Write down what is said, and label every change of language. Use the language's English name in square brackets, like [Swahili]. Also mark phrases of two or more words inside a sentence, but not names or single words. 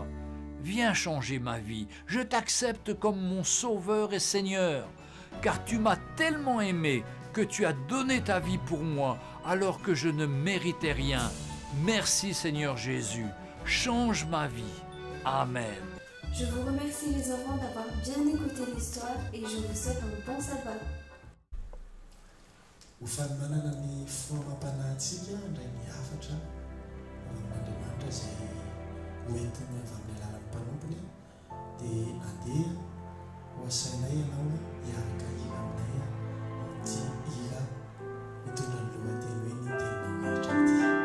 [French] Viens changer ma vie, je t'accepte comme mon Sauveur et Seigneur, car tu m'as tellement aimé que tu as donné ta vie pour moi alors que je ne méritais rien. Merci Seigneur Jésus, change ma vie. Amen. Je vous remercie les enfants d'avoir bien écouté l'histoire et je vous souhaite un bon sabbat. [Malagasy] Ufany manana ny fotoam-pampanahitsika indray miafatra amin'Andriamanitra izay hoentiny avy amin'ny alalan'ny mpanompony dia andeha ho asainay ianao hiaraka hira aminay amin'ity hira mitondra ny lohateny hoe ny teninao rehetra ity.